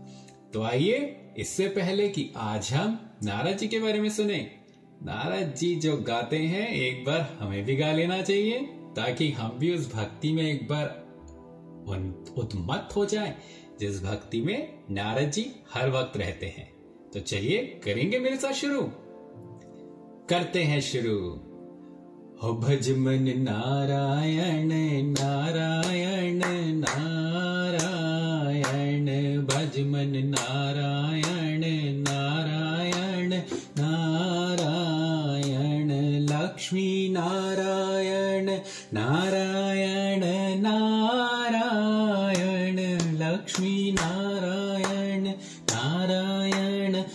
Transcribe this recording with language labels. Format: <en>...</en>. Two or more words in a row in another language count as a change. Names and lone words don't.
<hi>तो आइए, इससे पहले कि आज हम नारद जी के बारे में सुने, नारद जी जो गाते हैं एक बार हमें भी गा लेना चाहिए, ताकि हम भी उस भक्ति में एक बार उन्मत्त हो जाएं जिस भक्ति में नारद जी हर वक्त रहते हैं। तो चलिए करेंगे मेरे साथ शुरू। करते हैं शुरू। हो भज मन नारायण नारायण नारायण, भज मन नारायण नारायण नारायण, लक्ष्मी नारायण नारायण नारायण, लक्ष्मी नारायण नारायण</hi>